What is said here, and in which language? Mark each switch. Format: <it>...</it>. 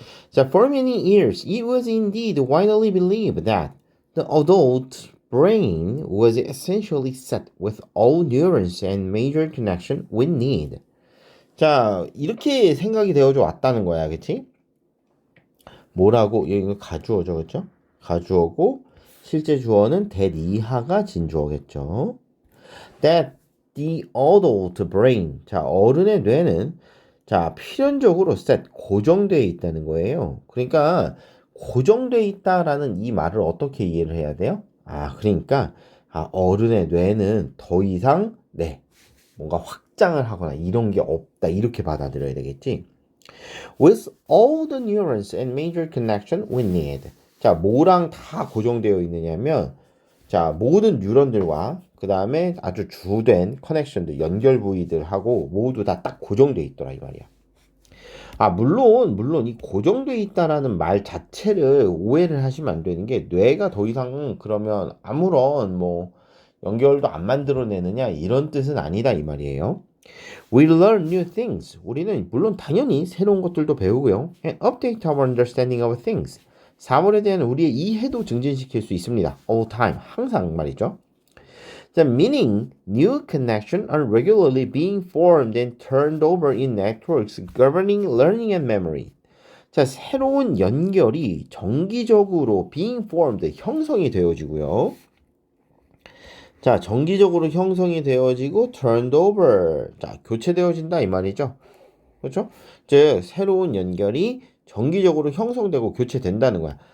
<ko>자,</ko> <en>for many years, it was indeed widely believed that the adult brain was essentially set with all neurons and major connection with need.</en> <ko>자, 이렇게 생각이 되어져 왔다는 거야, 그치? 뭐라고? 이거 가주어죠, 그쵸? 가주어고, 실제 주어는 that 이하가 진주어겠죠.</ko> <en>That the adult brain.</en> <ko>자, 어른의 뇌는 자, 필연적으로 set, 고정되어 있다는 거예요. 그러니까 고정되어 있다라는 이 말을 어떻게 이해를 해야 돼요? 그러니까 어른의 뇌는 더 이상 뭔가 확장을 하거나 이런 게 없다. 이렇게 받아들여야 되겠지.</ko> <en>With all the neurons and major connection we need.</en> <ko>자, 뭐랑 다 고정되어 있느냐면 자, 모든 뉴런들과 그 다음에 아주 주된 커넥션들, 연결 부위들하고 모두 다 딱 고정되어 있더라 이 말이야. 물론 이 고정되어 있다라는 말 자체를 오해를 하시면 안 되는 게 뇌가 더 이상 그러면 아무런 연결도 안 만들어내느냐 이런 뜻은 아니다 이 말이에요.</ko> <en>We learn new things.</en> <ko>우리는 물론 당연히 새로운 것들도 배우고요.</ko> <en>And update our understanding of things.</en> <ko>사물에 대한 우리의 이해도 증진시킬 수 있습니다.</ko> <en>All time.</en> <ko>항상 말이죠.</ko> <en>The meaning, new connections are regularly being formed and turned over in networks governing learning and memory.</en> <ko>자, 새로운 연결이 정기적으로</ko> <en>being formed,</en> <ko>형성이 되어지고요. 자, 정기적으로 형성이 되어지고</ko> <en>turned over,</en> <ko>자, 교체되어진다 이 말이죠. 그렇죠? 즉, 새로운 연결이 정기적으로 형성되고 교체된다는 거야.</ko>